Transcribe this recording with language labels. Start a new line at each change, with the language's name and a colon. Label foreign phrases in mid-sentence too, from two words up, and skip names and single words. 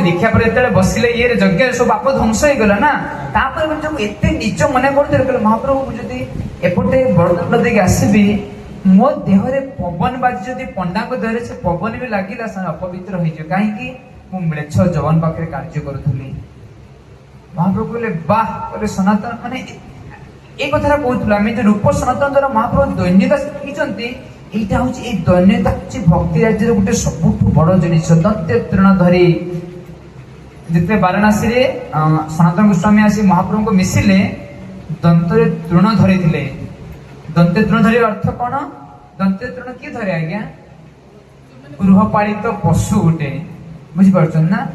Odia: ଦୀକ୍ଷା ପରେ ଯେତେବେଳେ ବସିଲେ ଇଏରେ ଯଜ୍ଞରେ ସବୁ ପାପ ଧ୍ୱଂସ ହେଇଗଲା ନା। ତାପରେ ଯୋଉ ଏତେ ନିଜ ମନେ କରୁଥିଲେ, କହିଲେ ମହାପ୍ରଭୁ ମୁଁ ଯଦି ଏପଟେ ବଡଦାଣ୍ଡ ଦେଇକି ଆସିବି, ମୋ ଦେହରେ ପବନ ବାଜି ଯଦି ପଣ୍ଡାଙ୍କ ଦେହରେ ସେ ପବନ ବି ଲାଗିଲା, ସେ ଅପବିତ୍ର ହେଇଯିବ। କାହିଁକି? ମୁଁ ମିଳେଚ୍ଛର ଯବାନ ପାଖରେ କାର୍ଯ୍ୟ କରୁଥିଲି। ମହାପ୍ରଭୁ କହିଲେ ବାହ, କହିଲେ ସନାତନ ମାନେ
Bangla: এই কথাটা
Odia: কହୁଥିଲୁ ଆମେ ଯୋଉ ରୂପ ସନାତନ ଦ୍ୱାରା ମହାପ୍ରଭୁ ଦୈନ୍ୟତା ଶିଖିଛନ୍ତି।
Bangla: এইটা হচ্ছে এই দৈন্যতা হচ্ছে ভক্তি রাজ্যের গোটে
Odia: ସବୁଠୁ ବଡ ଜିନିଷ। ଦନ୍ତେ ତୃଣ ଧରି ଯେତେବେଳେ ବାରାଣାସୀରେ ସନାତନ ଗୋସ୍ୱାମୀ ଆସି ମହାପ୍ରଭୁଙ୍କୁ ମିଶିଲେ, ଦନ୍ତରେ ତୃଣ ଧରିଥିଲେ। ଦନ୍ତେ ତୃଣ ଧରିବା ଅର୍ଥ କଣ? ଦନ୍ତେ ତୃଣ କିଏ ଧରେ ଆଜ୍ଞା? ଗୃହପାଳିତ ପଶୁ ଗୋଟେ। ବୁଝିପାରୁଛନ୍ତି ନା?